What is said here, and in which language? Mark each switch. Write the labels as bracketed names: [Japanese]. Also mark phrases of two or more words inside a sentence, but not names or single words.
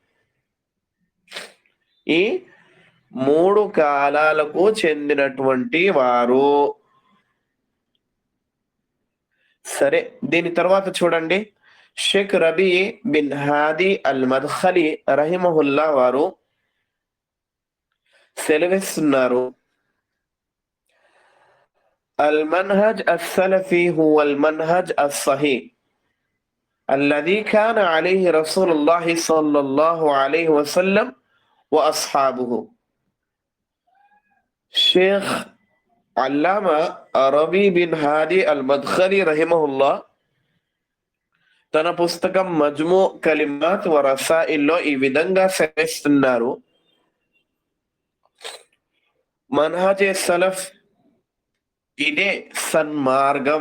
[Telugu] ఈ 3 కాలాలకు చెందినటువంటి వారు. సరే, దీని తర్వాత చూడండి. షేక్ రబీ బిన్ హాదీ అల్ మద్ఖలి రహిమహుల్లా వారు సెలవిస్తున్నారు. [Arabic] المنهج السلفي هو المنهج الصحيح الذي كان عليه رسول الله صلى الله عليه وسلم وأصحابه. [Telugu] షేక్ అల్లామా రబీ బిన్ హాదీ అల్ మద్ఖలి రహిమహుల్లా తన పుస్తకం మజ్ము కలిమాత్ వ రసాయిల్లో ఈ విధంగా సెలవిస్తున్నారు. మన్హజే సలఫ్ ఇదే సన్మార్గం.